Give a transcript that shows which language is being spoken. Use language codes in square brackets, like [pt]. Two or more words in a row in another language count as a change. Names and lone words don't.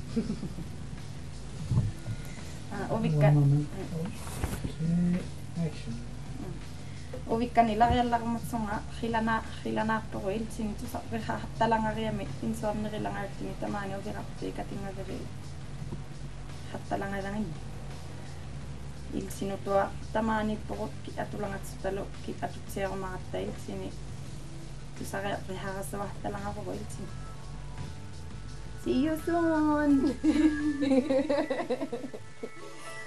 [iu] Uvikka nila riallarmatsunga khilanaartoruil sinitu hattalangariami insuarnerilangaartimi tamaani uvirarti katingaveri hattalangavangin il sinutua tamaani porut ki atulangatsutalu ki atutsiarumarattail sini tusare riharasava hattalangavaruil sini. [en] See you soon.